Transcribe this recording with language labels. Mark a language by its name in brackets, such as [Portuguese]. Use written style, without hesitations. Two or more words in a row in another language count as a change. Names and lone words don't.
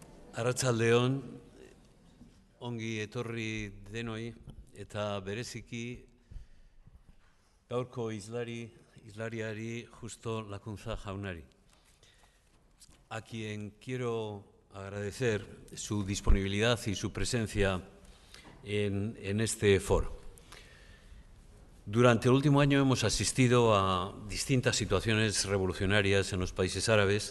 [Basque] Arratsaldeon, ongi etorri denoi eta bereziki gaurko hizlariari Justo Lakunza jaunari, [Spanish] a quien quiero agradecer su disponibilidad y su presencia en este foro. Durante el último año hemos asistido a distintas situaciones revolucionarias en los países árabes.